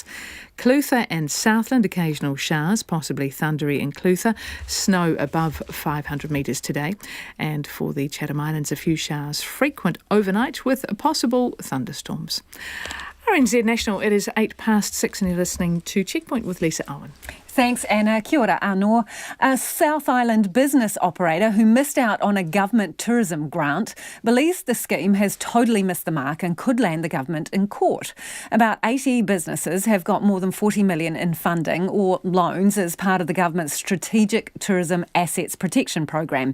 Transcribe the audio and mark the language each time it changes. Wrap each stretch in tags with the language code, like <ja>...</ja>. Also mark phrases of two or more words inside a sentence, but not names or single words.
<en>Clutha and Southland, occasional showers, possibly thundery in Clutha. Snow above 500 metres today. And for the Chatham Islands, a few showers frequent overnight with possible thunderstorms. Rnz National, it is 6:08 and you're listening to Checkpoint with Lisa Owen. Thanks, Anna.</en> <mi>Kia ora, anō.</mi> <en>A South Island business operator who missed out on a government tourism grant believes the scheme has totally missed the mark and could land the government in court. About 80 businesses have got more than $40 million in funding or loans as part of the government's Strategic Tourism Assets Protection Program.</en>